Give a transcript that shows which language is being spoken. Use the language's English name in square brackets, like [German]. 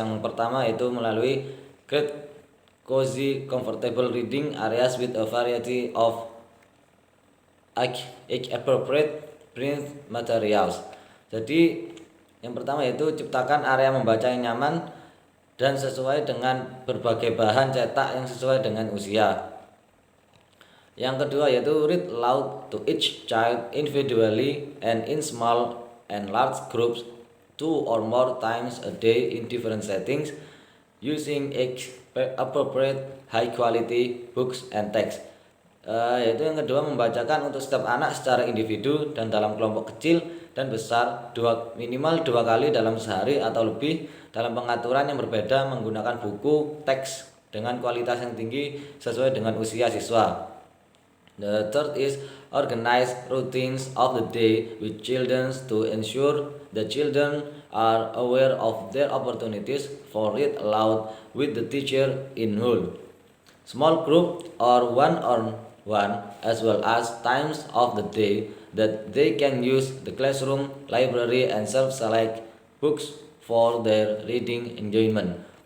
[Indonesian] Yang pertama yaitu melalui [English] create cozy comfortable reading areas with a variety of age appropriate print materials. [Indonesian] Jadi yang pertama yaitu ciptakan area membaca yang nyaman dan sesuai dengan berbagai bahan cetak yang sesuai dengan usia. Yang kedua yaitu [English] read aloud to each child individually and in small and large groups 2 or more times a day in different settings using appropriate high quality books and text. [Indonesian] Yaitu yang kedua membacakan untuk setiap anak secara individu dan dalam kelompok kecil dan besar minimal 2 kali dalam sehari atau lebih dalam pengaturan yang berbeda menggunakan buku teks dengan kualitas yang tinggi sesuai dengan usia siswa. [English] The third is organize routines of the day with children to ensure the children are aware of their opportunities for read aloud with the teacher in whole. Small group or one-on-one as well as times of the day that they can use the classroom, library and self-select books for their reading enjoyment.